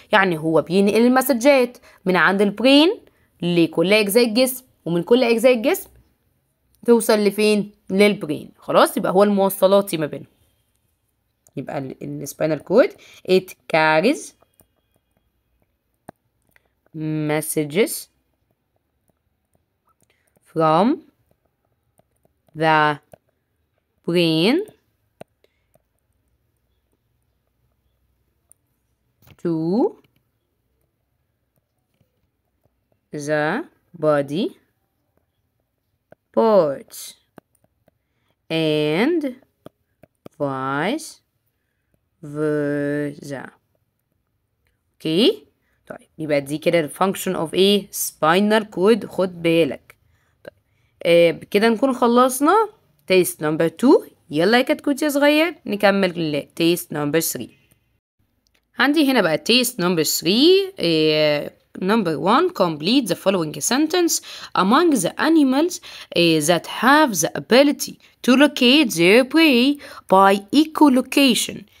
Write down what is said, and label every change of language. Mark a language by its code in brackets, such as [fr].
[ar] يعني هو بينقل المسجات من عند البرين لكل أجزاء الجسم، ومن كل أجزاء الجسم توصل لفين؟ للبرين. خلاص، يبقى هو الموصلات ما بينهم. يبقى السباينال كورد [en] it carries messages from the brain to the body parts and vice versa. [ar] اوكي، طيب يبقى دي كده الفانكشن اوف ايه؟ سباينال كورد. خد بالك. طيب كده نكون خلصنا تيست نمبر 2. يلا يا كتكوت يا صغير نكمل تيست نمبر 3. عندي هنا بقى تيست نمبر 3. [en] Number 1, complete the following sentence. Among the animals that have the ability to locate their prey by echolocation.